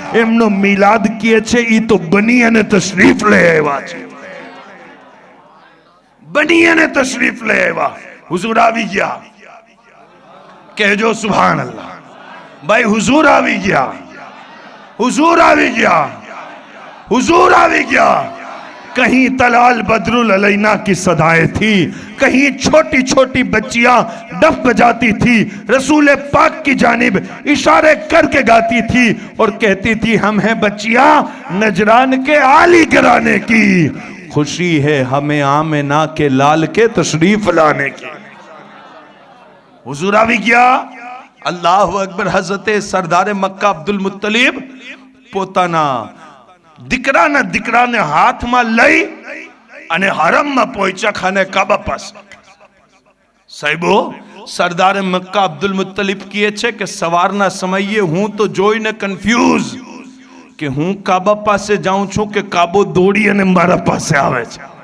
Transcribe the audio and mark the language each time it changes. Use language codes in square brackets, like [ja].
[gu] એમનો મિલાદ કહે છે એ તો બની અને તશરીફ લઈ આવ્યા છે. બની અને તશરીફ લઈ આવ્યા. હુઝુર આવી ગયા, કહેજો સુભાન અલ્લાહ. ભાઈ હુઝુર આવી ગયા, હુઝુર આવી ગયા, [hi] हुजूर आ गया. कहीं तलाल बदरुल अलैना की सदाएं थी, कहीं छोटी छोटी बच्चियां डफ बजाती थी, रसूल पाक की जानिब इशारे करके गाती थी और कहती थी हम हैं बच्चियां नजरान के आली घराने की, खुशी है हमें आमिना के लाल के तशरीफ लाने की. हुजूर आ गया. अल्लाह अकबर. [gu] हजरते सरदार मक्का अब्दुल मुत्तलिब પોતાના દીકરાને હાથમાં લઈ અને હરમમાં પહોંચ્યા ખાને કાબા પાસે. સાહેબો, સરદાર મક્કા અબ્દુલ મુત્તલિબ કહે છે કે સવારના સમયે હું તો જોઈને કન્ફ્યુઝ કે હું કાબા પાસે જાઉં છું કે કાબો દોડી અને મારા પાસે આવે છે.